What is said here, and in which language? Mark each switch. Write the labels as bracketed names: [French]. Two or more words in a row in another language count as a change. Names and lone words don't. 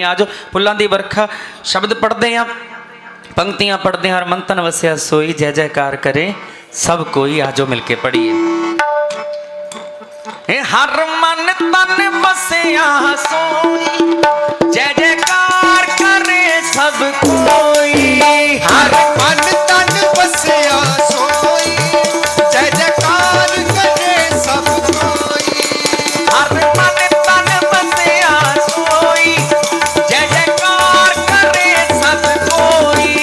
[Punjabi] ਆਜੋ ਫੁੱਲਾਂ ਦੀ ਵਰਖਾ ਸ਼ਬਦ ਪੜ੍ਹਦੇ ਹਾਂ, ਪੰਕਤੀਆਂ ਪੜ੍ਹਦੇ ਹਾਂ। ਹਰਮੰਤਨ ਵਸਿਆ ਸੋਈ, ਜੈ ਜੈਕਾਰ ਕਰੇ ਸਭ ਕੋਈ। ਆਜੋ ਮਿਲ ਕੇ ਪੜ੍ਹੀਏ। ਹਰ ਮਨ ਤਨ ਵਸਿਆ ਸੋਈ, ਜੈ ਜੈਕਾਰ ਕਰੇ ਸਭ ਕੋਈ। ਹਰ ਮਨ ਤਨ ਵਸਿਆ ਸੋਈ, ਜੈ ਜੈਕਾਰ ਕਰੇ ਸਭ ਕੋਈ। ਹਰ ਮਨ ਤਨ ਵਸਿਆ ਸੋਈ, ਜੈ ਜੈਕਾਰ ਕਰੇ ਸਭ ਕੋਈ।